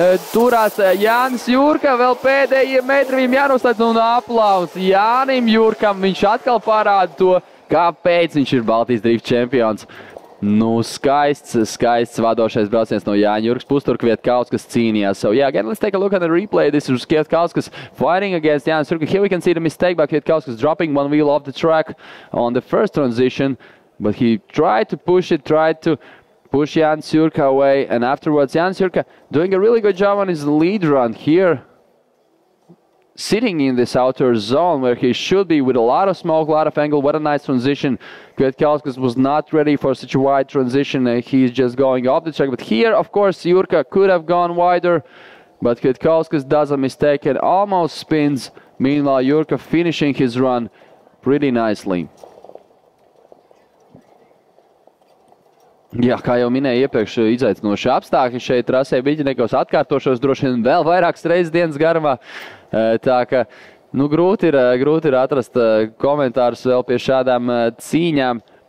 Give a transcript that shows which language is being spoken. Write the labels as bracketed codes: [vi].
[lv] Turās Jānis Jurka, vēl pēdējiem metri viņam jānoslēdz, un aplaus Jānim Jurkam. Viņš atkal parāda to, kāpēc viņš ir Baltijas Drift čempions. Skaists vadošais brauciens no Jāņa Jurkas puses, tur Kvietkauskas cīnījās. [en] So yeah, again, let's take a look at the replay. This is Kvietkauskas fighting against Jānis Jurka. Here we can see the mistake by Kvietkauskas dropping one wheel off the track on the first transition. But he tried to push Jānis Jurka away, and afterwards Jānis Jurka doing a really good job on his lead run here, sitting in this outer zone where he should be with a lot of smoke, a lot of angle. What a nice transition. Kvietkauskas was not ready for such a wide transition. He's just going off the track. But here, of course, Jurka could have gone wider, but Kvietkauskas does a mistake and almost spins. Meanwhile, Jurka finishing his run pretty nicely. [lv] Jā, kā jau minēju iepriekš, izaicinoši apstākļi šeit trasē biķerniekos, atkārtošos droši vien vēl vairākas reizes dienas garumā. Tā ka, grūti ir atrast komentārus vēl pie šādām cīņām.